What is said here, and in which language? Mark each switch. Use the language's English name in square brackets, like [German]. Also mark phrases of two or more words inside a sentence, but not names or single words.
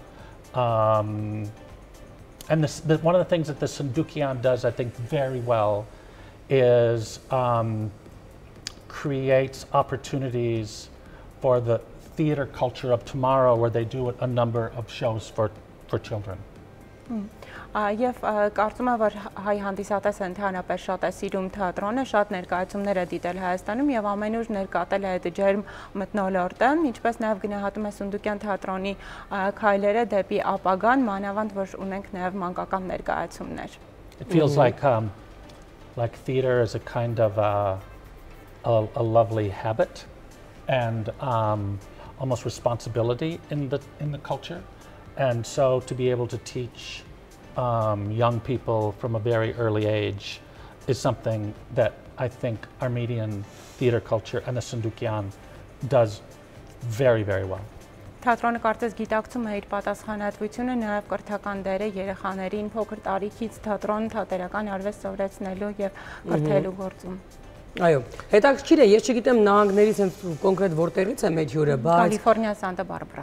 [English] And one of the things that the Sundukyan does, I think, very well is creates opportunities for the theater culture of tomorrow, where they do a number of shows for children. [Armenian] Եվ կարծում եմ, որ հայ հանդիսատեսը ընդհանրապես շատ է սիրում թատրոնը, շատ ներկայացումներ է դիտել Հայաստանում եւ ամենուր ներկատել է այդ ջերմ մթնոլորտը, ինչպես նաեւ գնահատում է Սունդուկյան թատրոնի քայլերը դեպի ապագան, մանավանդ որ ունենք նաեւ մանկական ներկայացումներ։ [English] It feels like theater is a kind of a lovely habit and almost responsibility in the culture. And so to be able to teach young people from a very early age is something that I think Armenian theater culture and the Sundukyan does very, very well. [Armenian] Թատրոնը կարծես գիտակցում է իր պատասխանատվությունը նաև կրթական դերը երեխաներին փոքր տարիքից թատերական արվեստ սովորեցնելու եւ կրթելու գործում։ Այո, հետաքրքիր է, ես չգիտեմ նահանգներից հենց կոնկրետ որտեղից է մեր հյուրը, բայց Կալիֆոռնիա, Սանտա Բարբարա։